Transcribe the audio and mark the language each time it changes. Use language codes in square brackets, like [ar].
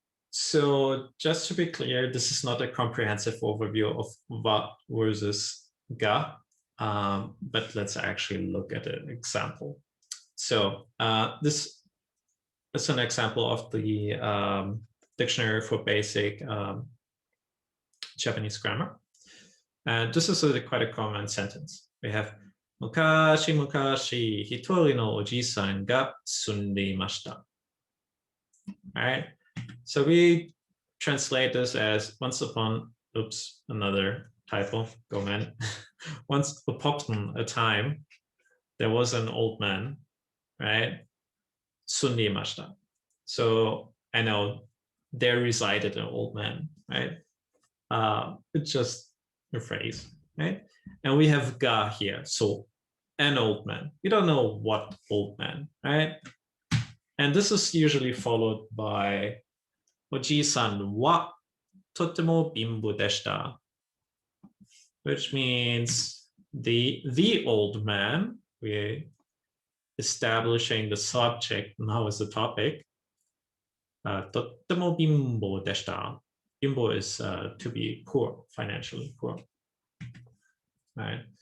[en] So just to be clear, this is not a comprehensive overview of wa versus ga, but let's actually look at an example. So this is an example of the dictionary for basic Japanese grammar. And this is quite a common sentence. We have [ja] 昔々一人のおじさんが住んでいました。 [en] All right. So we translate this as once upon, oops, another typo, go man. Once upon a time, there was an old man, right? Sunimashita. So I know there resided an old man, right? It's just a phrase, right? And we have ga here, so an old man. We don't know what old man, right? And this is usually followed by [ja] おじいさんはとても貧乏でした。 [en] Which means the old man, we're establishing the subject now as the topic. [ja] とても貧乏でした。 [en] 貧乏 is to be poor, financially poor. Right.